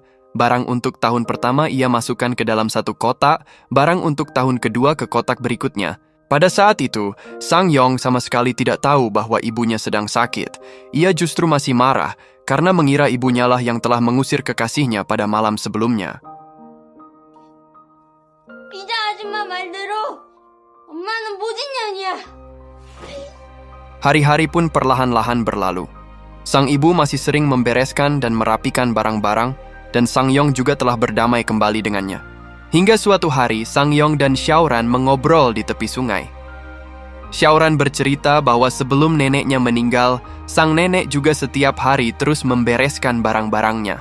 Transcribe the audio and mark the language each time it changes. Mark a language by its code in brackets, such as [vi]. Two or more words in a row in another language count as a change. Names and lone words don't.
[id] Barang untuk tahun pertama ia masukkan ke dalam satu kotak, barang untuk tahun kedua ke kotak berikutnya. Pada saat itu, Sang Yong sama sekali tidak tahu bahwa ibunya sedang sakit. Ia justru masih marah karena mengira ibunya lah yang telah mengusir kekasihnya pada malam sebelumnya. [ko] 이자 아줌마 말대로 엄마는 모진년이야. [id] Hari-hari pun perlahan-lahan berlalu. Sang ibu masih sering membereskan dan merapikan barang-barang, dan Sang Yong juga telah berdamai kembali dengannya. Hingga suatu hari, Sang Yong dan Xiaoran mengobrol di tepi sungai. Xiaoran bercerita bahwa sebelum neneknya meninggal, sang nenek juga setiap hari terus membereskan barang-barangnya.